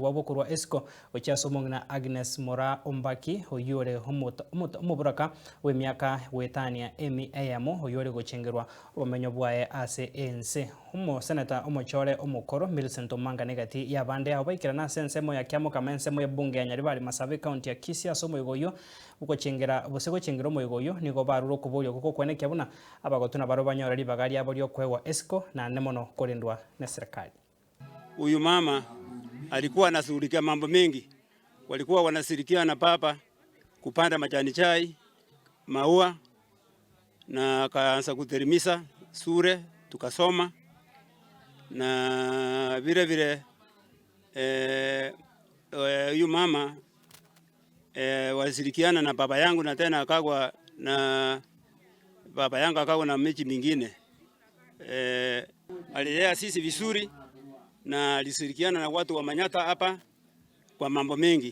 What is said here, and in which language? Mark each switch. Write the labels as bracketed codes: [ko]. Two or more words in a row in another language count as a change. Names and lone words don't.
[guz] wabo kurwa esco gochiase omongina Agnes Mora Ombaki oyore omoburaka w'emyaka wetania emi eyamo oyore gochengerwa obumenyo bwae ase ense senator omochore omokoro Millicent Omanga negati yabande abo baikirana sense moya kiamo kamense moya bunge ya Nyaribari Masabe county ya Kisii aso moigoyo ukochengera bose gochengera moigoyo nigo baruro kuborio kuko kweneke buna abagotuna baro banyoreri bagari aborio kwewa esco na nemono korindwa na serikali. [sw] Huyu mama alikuwa anashughulikia mambo mengi, walikuwa wanashirikiana papa kupanda majani chai, maua na akaanza kuterimisa sure tukasoma na vile vile huyu mama walishirikiana na baba yangu na tena akagwa na baba yangu akagwa na miji mingine alilea sisi vizuri na alishirikiana na watu wa Manyata hapa kwa mambo mengi.